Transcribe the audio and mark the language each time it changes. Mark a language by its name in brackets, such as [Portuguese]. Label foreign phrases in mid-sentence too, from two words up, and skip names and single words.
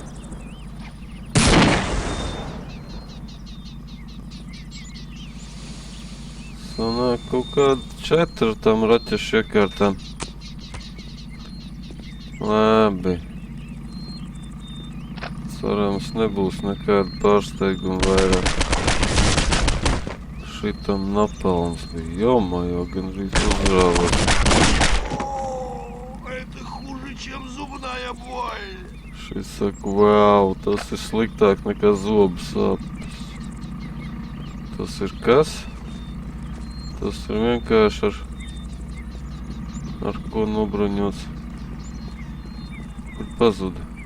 [Latvian] Sanāk kaut kāda 4 tam raķešu iekārtām. Labi. Cerams, nebūs nekāda pārsteiguma vairāk. Šitam napalms bija. Jomajo, gandrīz uzrāvot. [Russian] Это хуже, чем зубная боль! [Latvian] Šis saka, wow, tas ir sliktāk nekā zobu sāpes. Tas ir kas? Tas ir vienkārši ar ko nobruņots. Kur pazuda?